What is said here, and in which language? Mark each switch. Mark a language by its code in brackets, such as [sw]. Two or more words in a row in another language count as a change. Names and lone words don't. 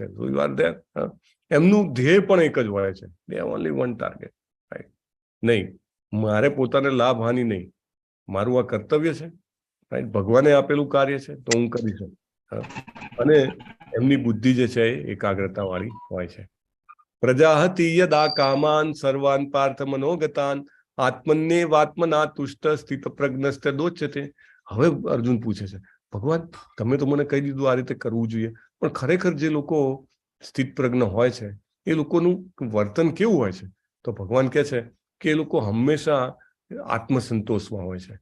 [en] So you are there. [gu] એમનું ધ્યેય પણ એક જ હોય છે. [en] They have only one target. Right? [gu] નહીં, મારે પોતાને લાભ હાનિ નહીં, મારું આ કર્તવ્ય છે. રાઈટ? ભગવાને આપેલું કાર્ય છે તો હું કરી શકું. અને એમની બુદ્ધિ જે છે એ એકાગ્રતા વાળી હોય છે. [sa] પ્રજાહતિ યદા કામાન સર્વાન પાર્થ મનોગતાન આત્મન્યેવાત્મના તુષ્ટ સ્થિત પ્રજ્ઞસ્ત દોચ્યતે. [gu] હવે અર્જુન પૂછે છે, ભગવાન તમે તો મને કહી દીધું આ રીતે કરવું જોઈએ, પણ ખરેખર જે લોકો સ્થિત પ્રજ્ઞ હોય છે એ લોકોનું વર્તન કેવું હોય છે? તો ભગવાન કહે છે કે એ લોકો હંમેશા આત્મસંતોષમાં હોય છે.